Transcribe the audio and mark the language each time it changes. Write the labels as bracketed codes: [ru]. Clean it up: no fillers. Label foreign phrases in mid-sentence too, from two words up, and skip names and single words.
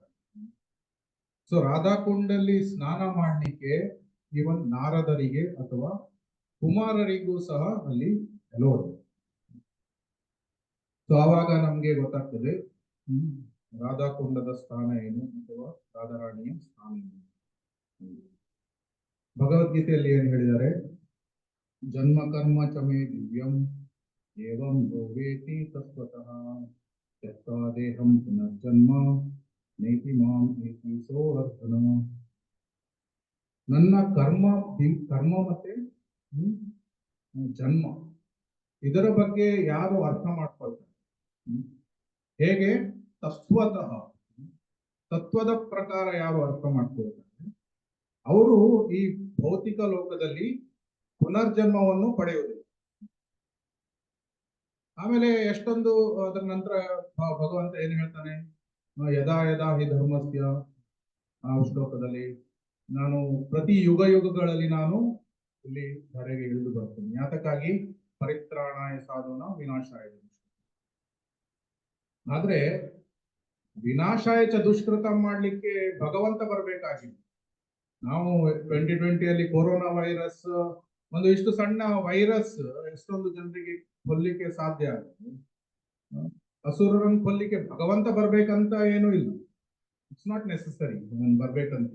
[kn] ಸೊ ರಾಧಾಕುಂಡಲ್ಲಿ ಸ್ನಾನ ಮಾಡಲಿಕ್ಕೆ ಇವನ್ ನಾರದರಿಗೆ ಅಥವಾ ಕುಮಾರರಿಗೂ ಸಹ ಅಲ್ಲಿ ಅಲೋ ಇದೆ. ಸೊ ಆವಾಗ ನಮ್ಗೆ ಗೊತ್ತಾಗ್ತದೆ ರಾಧಾಕುಂಡದ ಸ್ಥಾನ ಏನು ಅಥವಾ ರಾಧಾರಾಣಿಯ ಸ್ಥಾನ ಏನು. ಭಗವದ್ಗೀತೆಯಲ್ಲಿ ಏನ್ ಹೇಳಿದ್ದಾರೆ, [sa] ಜನ್ಮ ಕರ್ಮ ಚಮೇ ದಿವ್ಯಂ ಏವಂ ಯೋವೇತಿ ತತ್ವತಃ ತ್ಯಕ್ತಾ ದೇಹಂ ಪುನರ್ಜನ್ಮ ನೈತಿ ಮಾಂ ಏತಿ ಸೋವರ್ಧನ. [kn] ನನ್ನ ಕರ್ಮ ಮತ್ತೆ ಜನ್ಮ, ಇದರ ಬಗ್ಗೆ ಯಾರು ಅರ್ಥ ಮಾಡ್ಕೊಳ್ತಾರೆ, ಹೇಗೆ ತತ್ವದ ಪ್ರಕಾರ ಯಾರು ಅರ್ಥ ಮಾಡ್ಕೊಳ್ತಾರೆ, ಅವರು ಈ ಭೌತಿಕ ಲೋಕದಲ್ಲಿ ಪುನರ್ಜನ್ಮವನ್ನು ಪಡೆಯುವುದಿಲ್ಲ. ಆಮೇಲೆ ಎಷ್ಟೊಂದು ಅದರ ನಂತರ ಭಗವಂತ ಏನ್ ಹೇಳ್ತಾನೆ, [sa] ಯದಾ ಯದಾ ಹಿ ಧರ್ಮಸ್ಯ, [kn] ಆ ಶ್ಲೋಕದಲ್ಲಿ ನಾನು ಪ್ರತಿ ಯುಗಗಳಲ್ಲಿ ನಾನು ಇಲ್ಲಿ ಧರೆಗೆ ಇಳಿದು ಬರ್ತೇನೆ, ಯಾತಕ್ಕಾಗಿ [sa] ಪರಿತ್ರಾಣಾಯ ಸಾಧುನ ವಿನಾಶಾಯ. [kn] ಆದ್ರೆ [sa] ವಿನಾಶಾಯ ಚ ದುಷ್ಕೃತ [kn] ಮಾಡ್ಲಿಕ್ಕೆ ಭಗವಂತ ಬರ್ಬೇಕಾಗಿತ್ತು. ನಾವು 2020 ಕೊರೋನಾ ವೈರಸ್ ಒಂದು ಇಷ್ಟು ಸಣ್ಣ ವೈರಸ್ ಎಷ್ಟೊಂದು ಜನರಿಗೆ ಕೊಲ್ಲಿಕ್ಕೆ ಸಾಧ್ಯ ಆಗುತ್ತೆ. ಅಸುರರನ್ನು ಕೊಲ್ಲಿಕ್ಕೆ ಭಗವಂತ ಬರ್ಬೇಕಂತ ಏನೂ ಇಲ್ಲ, [en] it's not necessary [kn] ಬರ್ಬೇಕಂತ.